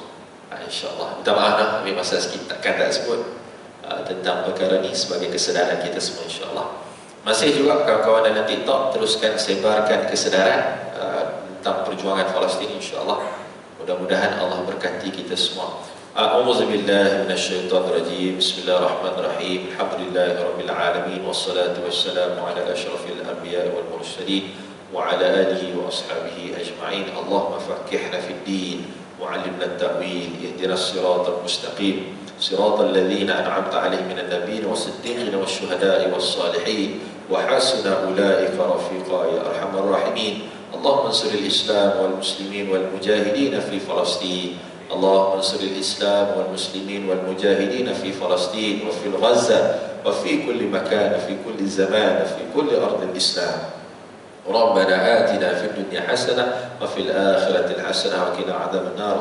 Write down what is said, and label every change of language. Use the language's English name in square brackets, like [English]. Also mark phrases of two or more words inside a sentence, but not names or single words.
[Malay] InsyaAllah. Minta maaf lah, ambil masa sikit takkan tak sebut tentang perkara ni sebagai kesedaran kita semua, insyaAllah. Masih juga kawan-kawan dalam TikTok, teruskan sebarkan kesedaran tentang perjuangan Palestin, insyaAllah. Mudah-mudahan Allah berkati kita semua. [Arabic] أعوذ بالله من الشيطان الرجيم بسم الله الرحمن الرحيم. الحمد لله رب العالمين والصلاة والسلام على أشرف الأنبياء والمرسلين وعلى آله وأصحابه أجمعين. اللهم فقهنا في الدين وعلمنا التأويل. اهدنا الصراط المستقيم. صراط الذين أنعمت عليهم من النبيين والصديقين والشهداء والصالحين وحسن أولئك رفيقا يا أرحم الراحمين. اللهم انصر الإسلام والمسلمين والمجاهدين في فلسطين. اللهم انصر الإسلام والمسلمين والمجاهدين في فلسطين وفي غزة وفي كل مكان في كل زمان في كل أرض الإسلام. ربنا آتنا في الدنيا حسنة وفي الآخرة حسنة وقنا عذاب النار.